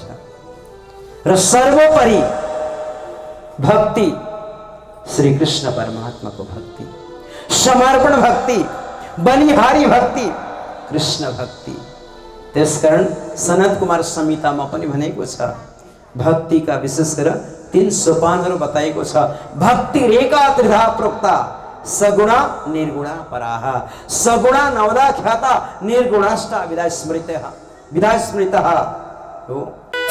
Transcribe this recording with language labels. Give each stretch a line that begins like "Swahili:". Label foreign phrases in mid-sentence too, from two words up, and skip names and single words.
Nepali: र सर्वोपरि भक्ति, श्री कृष्ण परमात्माको भक्ति, समर्पण भक्ति, बलिहारी भक्ति, कृष्ण भक्ति। त्यसकारण सनत कुमार संहितामा पनि भनेको छ, भक्तिका विशेष गरेर 3 सोपानहरू बताएको छ।
Sanskrit: भक्ति रेखा त्रिधा प्रोक्ता, सगुणा निर्गुणा पराः, सगुणा नवदा ख्याता, निर्गुणाष्टा विदा स्मृतः हो।